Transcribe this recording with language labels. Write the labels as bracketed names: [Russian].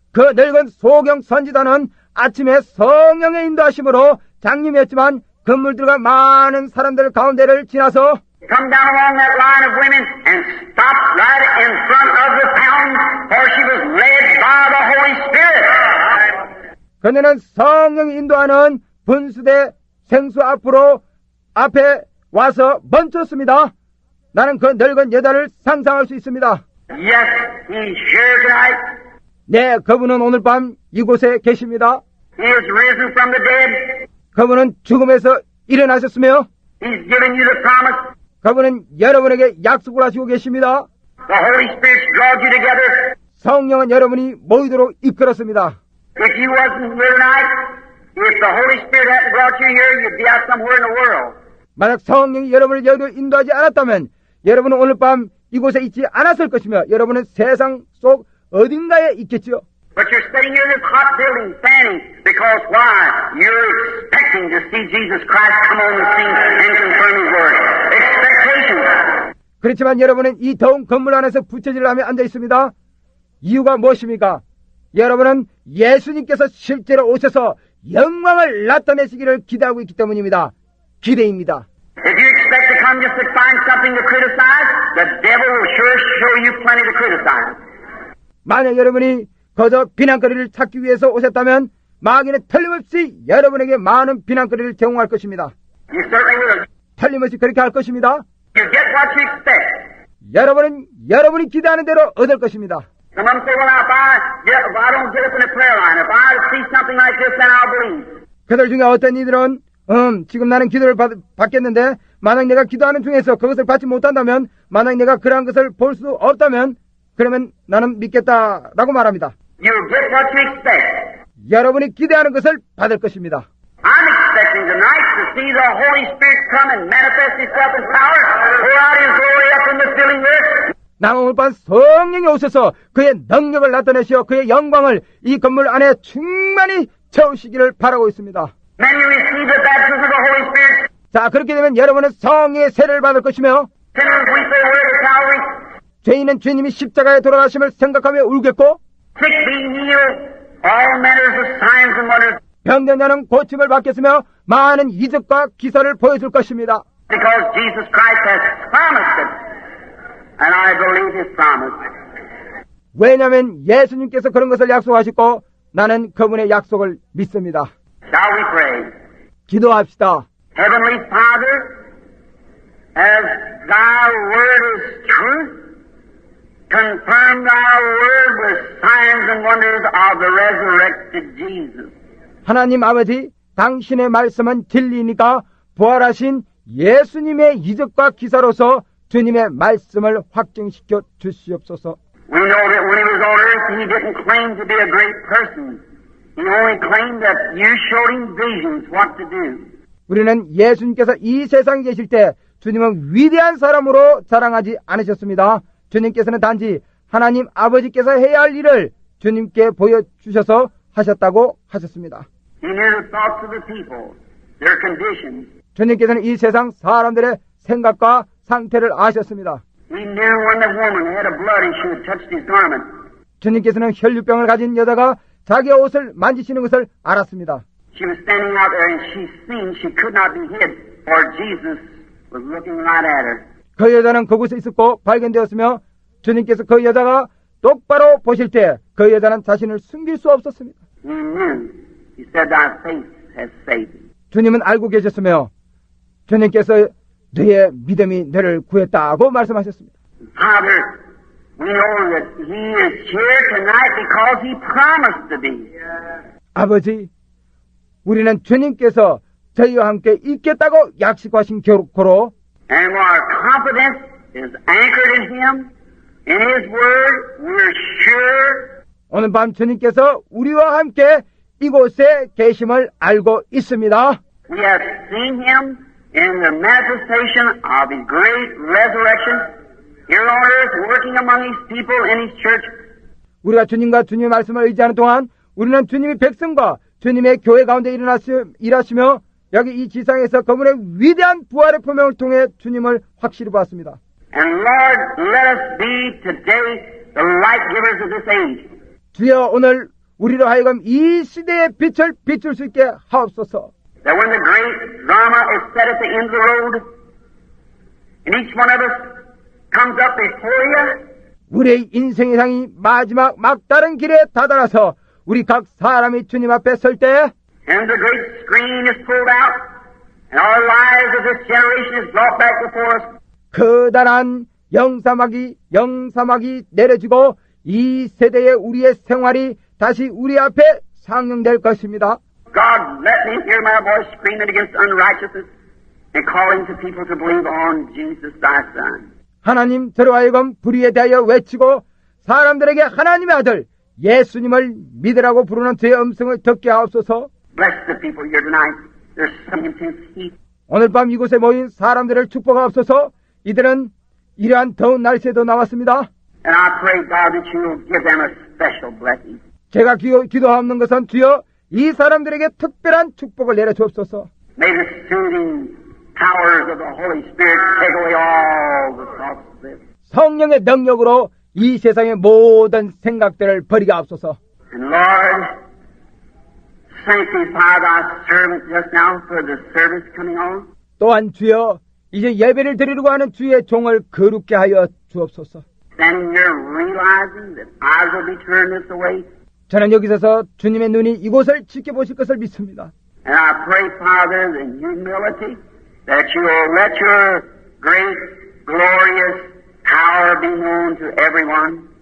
[Korean] 그 늙은 소경 선지자는 아침에 성령의 인도하심으로 장님이었지만 건물들과 많은 사람들 가운데를 지나서 [English] Come down along that line of women and stopped right in front of the fountain where she was led by the Holy Spirit. [Korean] 그녀는 성령이 인도하는 분수대 생수 앞에 와서 멈췄습니다. 나는 그 늙은 여자를 상상할 수 있습니다. [English] Yes, He's here tonight. [Korean] 네, 그분은 오늘 밤 이곳에 계십니다. [English] He is risen from the dead. [Korean] 그분은 죽음에서 일어나셨으며 [English] He's given you the promise. [Korean] 그분은 여러분에게 약속을 하시고 계십니다. [English] The Holy Spirit draws you together. [Korean] 성령은 여러분이 모이도록 이끌었습니다. [English] If you wasn't here tonight, if the Holy Spirit hadn't brought you here, you'd be out somewhere in the world. [Korean] 만약 성령이 여러분을 여기로 인도하지 않았다면 여러분은 오늘 밤 이곳에 있지 않았을 것이며 여러분은 세상 속 어딘가에 있겠지요. [English] But you're sitting here in this hot building, standing, because why? You're expecting to see Jesus Christ come on the scene and confirm His word. Expectation. [Korean] 그렇지만 여러분은 이 더운 건물 안에서 부채질을 하며 앉아 있습니다. 이유가 무엇입니까? 여러분은 예수님께서 실제로 오셔서 영광을 나타내시기를 기대하고 있기 때문입니다. 기대입니다. [English] If you expect to come just to find something to criticize, the devil will sure show you plenty to criticize. [Korean] 만약 여러분이 거저 비난거리를 찾기 위해서 오셨다면 마귀는 틀림없이 여러분에게 많은 비난거리를 제공할 것입니다. [English] You certainly will. [Korean] 틀림없이 그렇게 할 것입니다. [English] You get what you expect. [Korean] 여러분은 여러분이 기대하는 대로 얻을 것입니다. [English] Some of them say, well, if I don't get up in the prayer line, if I see something like this, then I'll believe. [Korean] 그들 중에 어떤 이들은 지금 나는 기도를 받겠는데 만약 내가 기도하는 중에서 그것을 받지 못한다면 만약 내가 그러한 것을 볼 수 없다면 그러면 나는 믿겠다라고 말합니다. [English] You'll get what you expect. [Korean] 여러분이 기대하는 것을 받을 것입니다. [English] I'm expecting tonight to see the Holy Spirit come and manifest Himself in power, pour out His glory up in the filling earth. [Korean] 나는 오늘 밤 성령이 오셔서 그의 능력을 나타내시어 그의 영광을 이 건물 안에 충만히 채우시기를 바라고 있습니다. [English] Many receive the baptism of the Holy Spirit. [Korean] 자, 그렇게 되면 여러분은 성령의 세례를 받을 것이며 [English] Sinners weep their way to Calvary. [Korean] 죄인은 주님이 십자가에 돌아가심을 생각하며 울겠고 [English] Sick be healed. All manners of signs and wonders. [Korean] 병든 자는 고침을 받겠으며 많은 이적과 기사를 보여줄 것입니다. [English] Because Jesus Christ has promised it. And I believe His promise. [Korean] 왜냐하면 예수님께서 그런 것을 약속하시고 나는 그분의 약속을 믿습니다. [English] Shall we pray? [Korean] 기도합시다. [English] Heavenly Father, as Thy word is truth, confirm Thy word with signs and wonders of the resurrected Jesus. [Korean] 하나님 아버지, 당신의 말씀은 진리니까 부활하신 예수님의 이적과 기사로서 주님의 말씀을 확증시켜 주시옵소서. [English] We know that when He was on earth, He didn't claim to be a great person. He only claimed that you showed Him visions what to do. [Korean] 우리는 예수님께서 이 세상에 계실 때 주님은 위대한 사람으로 자랑하지 않으셨습니다. 주님께서는 단지 하나님 아버지께서 해야 할 일을 주님께 보여주셔서 하셨다고 하셨습니다. [English] He knew the thoughts of the people, their conditions. [Korean] 주님께서는 이 세상 사람들의 생각과 상태를 아셨습니다. [English] He knew when the woman had a blood issue had touched His garment. [Korean] 주님께서는 혈류병을 가진 여자가 자기의 옷을 만지시는 것을 알았습니다. [English] She was standing out there and she seen she could not be hid, for Jesus was looking right at her. [Korean] 그 여자는 그곳에 있었고 발견되었으며 주님께서 그 여자가 똑바로 보실 때 그 여자는 자신을 숨길 수 없었습니다. [English] He knew. He said, Thy faith has saved thee. [Korean] 주님은 알고 계셨으며 주님께서 너의 믿음이 너를 구했다고 말씀하셨습니다. [English] Father, we know that He is here tonight because He promised to be. [Korean] 아버지, 우리는 주님께서 저희와 함께 있겠다고 약속하신 고로 [English] And our confidence is anchored in Him, in His Word. We're sure [Korean] 오늘 밤 주님께서 우리와 함께 이곳에 계심을 알고 있습니다. [English] we have seen Him in the manifestation of His great resurrection here on earth, working among His people in His church. [Korean] 우리가 주님과 주님의 말씀을 의지하는 동안 우리는 주님의 백성과 주님의 교회 가운데 일하시며 여기 이 지상에서 그분의 위대한 부활의 표명을 통해 주님을 확실히 보았습니다. [English] And Lord, let us be today the light givers of this age. [Korean] 주여 오늘 우리로 하여금 이 시대의 빛을 비출 수 있게 하옵소서. [English] That when the great drama is set at the end of the road, and each one of us comes up before you, [Korean] 우리의 인생의 상이 마지막 막다른 길에 다다라서 우리 각 사람이 주님 앞에 설 때 [English] and the great screen is pulled out, And our lives of this generation is brought back before us. [Korean] 커다란 영사막이 내려지고 이 세대의 우리의 생활이 다시 우리 앞에 상영될 것입니다. [English] God, let me hear my voice screaming against unrighteousness and calling to people to believe on Jesus, thy Son. [Korean] 하나님, 저로 하여금 불의에 대하여 외치고 사람들에게 하나님의 아들 예수님을 믿으라고 부르는 저의 음성을 듣게 하옵소서. [English] Bless the people here tonight. There's some intense heat. [Korean] 오늘 밤 이곳에 모인 사람들을 축복하옵소서. 이들은 이러한 더운 날씨에도 나왔습니다. [English] And I pray, God, that you will give them a special blessing. [Korean] 제가 기도하옵는 것은 주여 이 사람들에게 특별한 축복을 내려주옵소서. [English] May the soothing powers of the Holy Spirit take away all the thoughts of this. [Korean] 성령의 능력으로 이 세상의 모든 생각들을 버리게 하옵소서. [English] And Lord, sanctify thy servant just now for the service coming on. [Korean] 또한 주여 이제 예배를 드리려고 하는 주의 종을 거룩게 하여 주옵소서. [English] Standing here realizing that eyes will be turned this way. [Korean] 저는 여기 서서 주님의 눈이 이곳을 지켜보실 것을 믿습니다. [English] And I pray, Father, in humility, that you will let your great, glorious power be known to everyone.